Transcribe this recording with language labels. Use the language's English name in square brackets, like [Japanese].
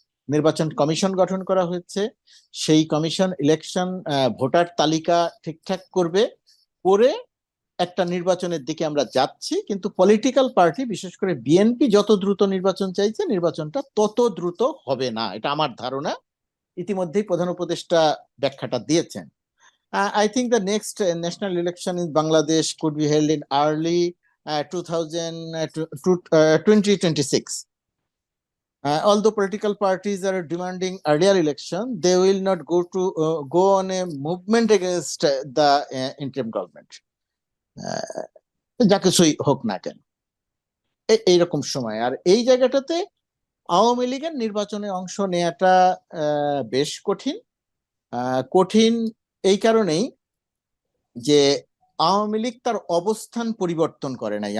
[Bangla] নির্বাচন কমিশন গঠন করা হয়েছে। সেই কমিশন ইলেকশন ভোটার তালিকা ঠিকঠাক করবে, করে একটা নির্বাচনের দিকে আমরা যাচ্ছি। কিন্তু পলিটিক্যাল পার্টি, বিশেষ করে বিএনপি যত দ্রুত নির্বাচন চাইছে, নির্বাচনটা তত দ্রুত হবে না, এটা আমার ধারণা। ইতিমধ্যেই প্রধান উপদেষ্টা ব্যাখ্যাটা দিয়েছেন। [English] I think the next national election in Bangladesh could be held in early 2026. Although political parties are demanding earlier election, they will not go on a movement against the interim government. [Bangla] যা কিছুই হোক না কেন, এইরকম সময় আর এই জায়গাটাতে আওয়ামী লীগের নির্বাচনে অংশ নেওয়াটা বেশ কঠিন। কঠিন এই কারণেই যে আওয়ামী লীগ তার অবস্থান পরিবর্তন করে নাই।